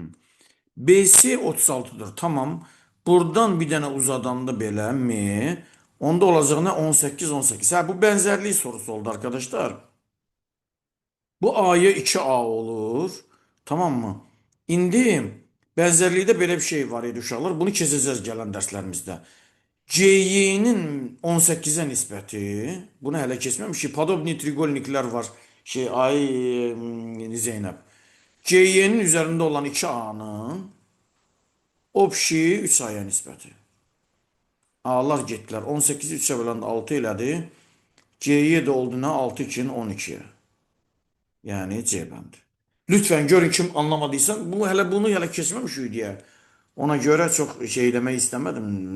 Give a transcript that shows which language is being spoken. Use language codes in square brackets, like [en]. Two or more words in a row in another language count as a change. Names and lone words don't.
[tr] BC 36'dır. Tamam. [az] Buradan bir dənə uzadanda belə M Onda olacağına 18, 18. [tr] Ha, bu benzerliği sorusu oldu arkadaşlar. Bu A'ya 2A olur. Tamam mı? [az] İndi benzerliği belə bir şey var idi uşaqlar. Bunu keçəcəz gələn dərslərimizdə. CY'nin 18'e nisbəti. Bunu hələ keçməmişik. Podobni trigononiklər var. Zeynəb. CY'nin üzərində olan 2A'nın общi 3A'ya nisbəti. A'lar getdilər. 18'i 3'e böləndə 6 elədi. C'ye de oldu nə? 6 2'nin 12'ye. Yani C bəndi. [tr] Lütfen görün kim anlamadıysa. [az] Bunu hələ keçməmişik deyə. [tr] Ona göre çok şey demək istemedim.